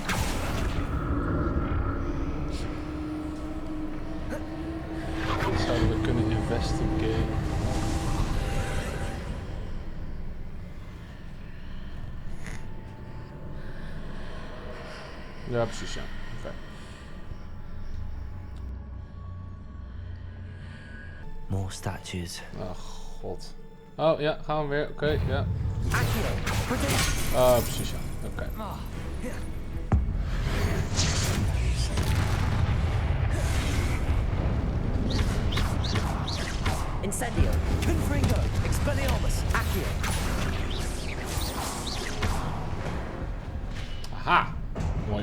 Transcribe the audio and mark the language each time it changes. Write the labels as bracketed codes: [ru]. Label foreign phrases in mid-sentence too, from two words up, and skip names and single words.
[nl] Dit zouden we kunnen investigeren. Ja, precies, ja. Oké. [en] More statues. [nl] Oh, god. Oh, ja, gaan we weer. Oké, ja. Accio. Ah, precies, ja. Oké. Incendio. Confringo. Expelliarmus. Accio. Aha! Mooi.